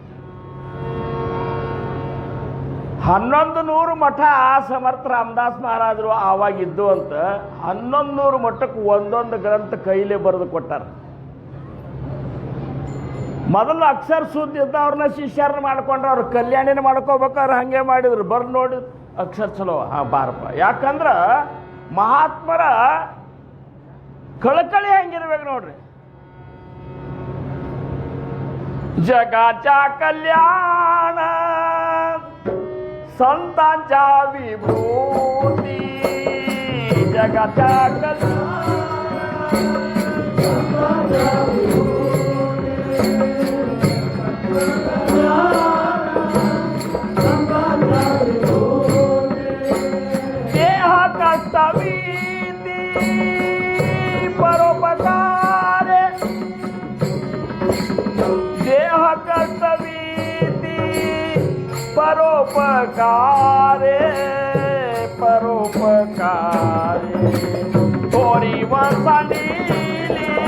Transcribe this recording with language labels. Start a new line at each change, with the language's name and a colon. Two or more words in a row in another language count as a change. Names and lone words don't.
Kannada: 1100 ಮಠ ಸಮರ್ಥ ರಾಮದಾಸ್ ಮಹಾರಾಜರು ಆವಾಗಿದ್ದು ಅಂತ 1100 ಮಠಕ್ಕೆ ಒಂದೊಂದು ಗ್ರಂಥ ಕೈಲೇ ಬರೆದು ಕೊಟ್ಟಾರ. ಮೊದಲು ಅಕ್ಷರ ಶುದ್ಧ ಇದ್ದವ್ರನ್ನ ಶಿಷ್ಯರನ್ನ ಮಾಡ್ಕೊಂಡ್ರೆ ಅವ್ರು ಕಲ್ಯಾಣಿನ ಮಾಡ್ಕೋಬೇಕಾದ್ರೆ ಹಂಗೆ ಮಾಡಿದ್ರು. ಬರ್ದು ನೋಡಿ ಅಕ್ಷರ ಚಲೋ ಬಾರಪ್ಪ. ಯಾಕಂದ್ರೆ ಮಹಾತ್ಮರ ಕಳಕಳಿ ಹೆಂಗಿರ್ಬೇಕು ನೋಡ್ರಿ.
Marathi: जगाच्या कल्याण संतांच्या विभूती, जगाच्या देह कष्टवीती परोपकारे, देह कर्तवीती परोपकारे परोपकारे, थोरी वसंडीली